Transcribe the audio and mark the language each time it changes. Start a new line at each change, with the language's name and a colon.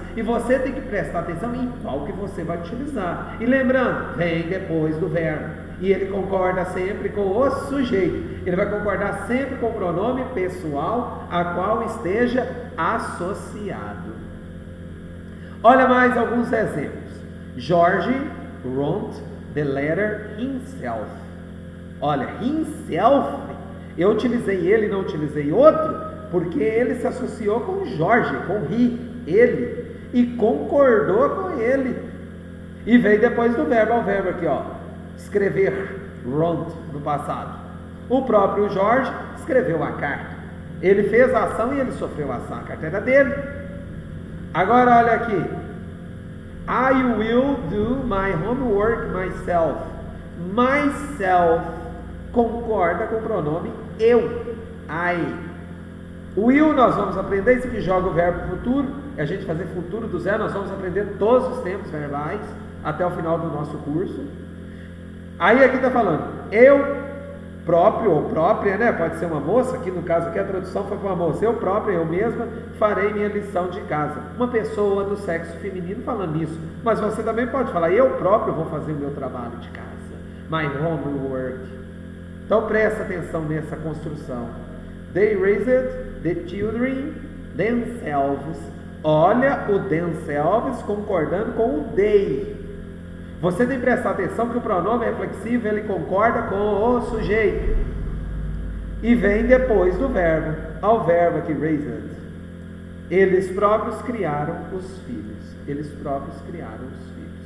Portuguese: E você tem que prestar atenção em qual que você vai utilizar. E lembrando, vem depois do verbo. E ele concorda sempre com o sujeito. Ele vai concordar sempre com o pronome pessoal a qual esteja associado. Olha mais alguns exemplos.
English: George wrote the letter himself.
Portuguese: Olha, himself, eu utilizei ele e não utilizei outro, porque ele se associou com Jorge, com he, ele, e concordou com ele. E veio depois do verbo, ao verbo aqui, ó, escrever, wrote, no passado. O próprio Jorge escreveu a carta. Ele fez a ação e ele sofreu a ação. A carta era dele. Agora olha aqui.
English: I will do my homework myself.
Portuguese: Myself concorda com o pronome eu. I. O will nós vamos aprender, isso que joga o verbo futuro, é a gente fazer futuro do zero, nós vamos aprender todos os tempos verbais até o final do nosso curso. Aí aqui está falando, eu próprio ou própria, né? Pode ser uma moça, aqui no caso aqui a tradução foi para uma moça, eu própria, eu mesma farei minha lição de casa. Uma pessoa do sexo feminino falando isso, mas você também pode falar, eu próprio vou fazer o meu trabalho de casa, my homework. Então presta atenção nessa construção.
English: They raised the children themselves.
Portuguese: Olha o themselves concordando com o they. Você tem que prestar atenção que o pronome reflexivo ele concorda com o sujeito e vem depois do verbo, ao verbo aqui raised. Eles próprios criaram os filhos. Eles próprios criaram os filhos.